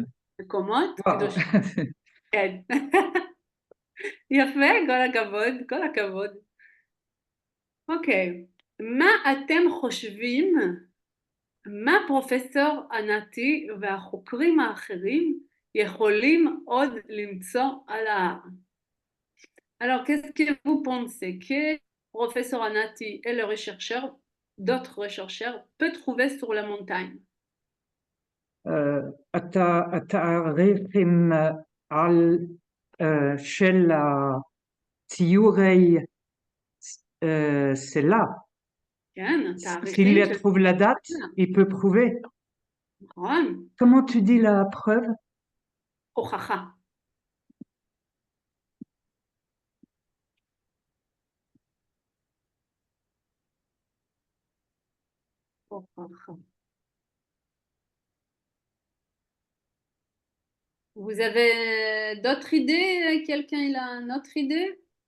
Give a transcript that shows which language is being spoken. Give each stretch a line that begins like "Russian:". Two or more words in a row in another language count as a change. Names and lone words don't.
Hebrew: מקומות קדושים. כן. יפה, כל הכבוד, כל הכבוד. אוקיי, מה אתם חושבים, מה פרופסור ענתי והחוקרים האחרים יכולים עוד למצוא על ההר?
French: Alors, qu'est-ce que vous pensez que professeur Anati et le chercheur, d'autres chercheurs, peuvent trouver sur la montagne?
Hebrew: התאריכים על של הציורי סלע. כן,
French: S'il
Hebrew: תאריכים של...
French: trouve la date, il peut prouver.
Hebrew: נכון,
French: Comment tu dis la preuve?
Hebrew: הוכחה. הוכחה.
French: Vous avez d'autres idées? Quelqu'un il a une autre idée?